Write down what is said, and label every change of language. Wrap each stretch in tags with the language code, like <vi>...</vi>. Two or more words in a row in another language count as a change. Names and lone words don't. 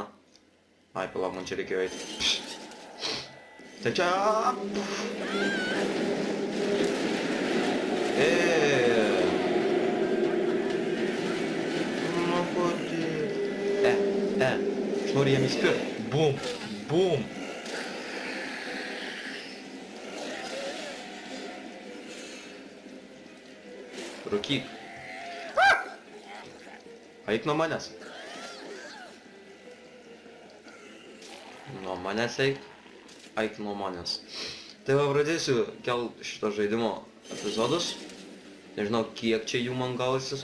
<lt>Ai, palauk, man čia reikėjo eiti. Tai čia... Nu, kodėl? Aš noriu jam įspirti. Bum, bum. Rūkyk. Eik nuo manęs. Nuo manęs eik. Eik nuo manęs. Tai va, pradėsiu kelt šito žaidimo epizodus. Nežinau, kiek čia jų man gausis.</lt>